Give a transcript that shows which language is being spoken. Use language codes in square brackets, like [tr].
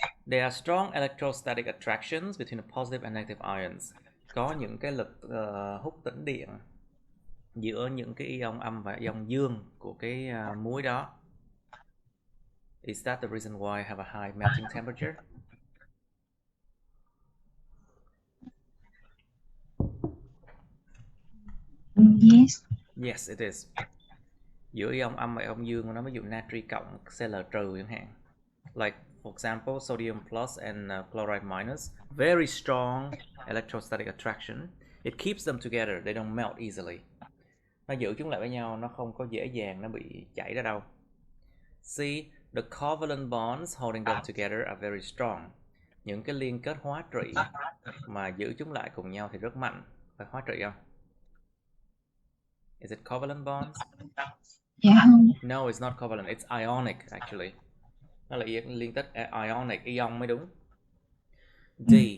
[en] There are strong electrostatic attractions between the positive and negative ions. [vi] Có những cái lực hút tĩnh điện giữa những cái ion âm và ion dương của cái muối đó. [en] Is that the reason why I have a high melting temperature? Yes. Yes, it is. [vi] Giữa ion âm và ion dương, nó ví dụ natri cộng, Cl trừ chẳng hạn. [en] Like for example, sodium plus and chloride minus, very strong electrostatic attraction. It keeps them together, they don't melt easily. [vi] Nó giữ chúng lại với nhau, nó không có dễ dàng nó bị chảy ra đâu. [en] C. The covalent bonds holding them together are very strong. [vi] Những cái liên kết hóa trị mà giữ chúng lại cùng nhau thì rất mạnh. Phải hóa trị không? [en] Is it covalent bonds? [vi] Dạ không. [en] No, it's not covalent. It's ionic actually. [vi] Nó là liên kết ionic, ion mới đúng. D.